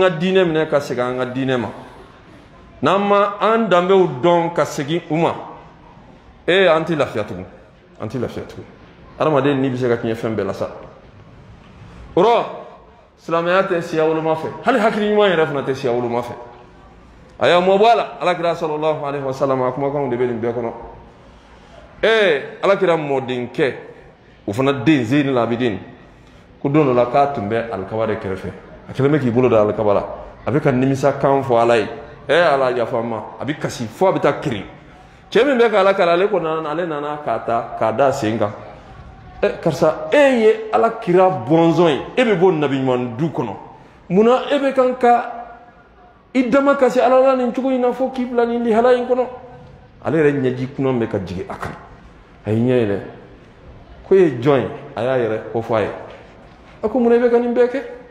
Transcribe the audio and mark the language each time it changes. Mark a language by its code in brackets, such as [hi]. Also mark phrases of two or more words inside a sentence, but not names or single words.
[bm] ka diinɛ minɛ ka segin an ka diinɛ ma n'an ma an danbew dɔn ka segin u ma an tɛ lafiya tugun an tɛ lafiya tugun adamaden ni bɛ se ka tiɲɛ fɛn bɛɛ la sa o rɔ silamɛya tɛ siya woloma fɛ hali hakili ɲuman yɛrɛ fana tɛ siya woloma fɛ a y'a mɔbɔ a la alakira [ar] sallallahu alaihi wasallam [bm] a kumakanw de bɛ nin bɛɛ kɔnɔ alakira mɔdenkɛ o fana den Zeyni Labidin ko don dɔ la k'a tun bɛ alikaba de kɛrɛfɛ a kɛlen bɛ k'i bolo da alikaba la a bɛ ka nimisa kan fɔ ala ye ala yafa n ma a bɛ kasi fo a bɛ taa kirin cɛ min bɛ ka ala kala ale nana k'a ta k'a da sen kan karisa ye alakira bɔnzɔn ye e bɛ bɔ nabi ɲuman du kɔnɔ munna e bɛ kan ka i dama kasi ala la nin cogo in na fo k'i bila nin lihala in kɔnɔ ale yɛrɛ ɲɛji kunan bɛ ka jigin a kan a y'i ɲɛ yɛlɛ ko e ye jɔn ye a y'a yɛrɛ kofɔ a ye a ko munna i bɛ ka nin bɛɛ kɛ